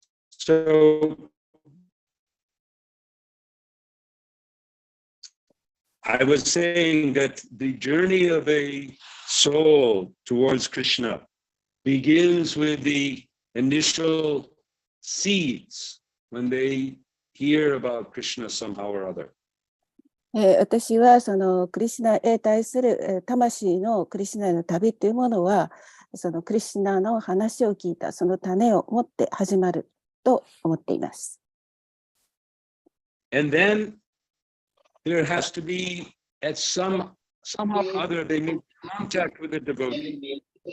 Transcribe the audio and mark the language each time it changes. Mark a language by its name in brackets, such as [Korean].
[English] So I was saying that the journey of a soul towards Krishna begins with the initial seeds when they hear about Krishna somehow or other. [Japanese] 私はそのクリシュナへ対する魂のクリシュナへの旅というものはそのクリシュナの話を聞いたその種を持って始まると思っています。 [English] And then there has to be at somehow or other they make contact with the devotee.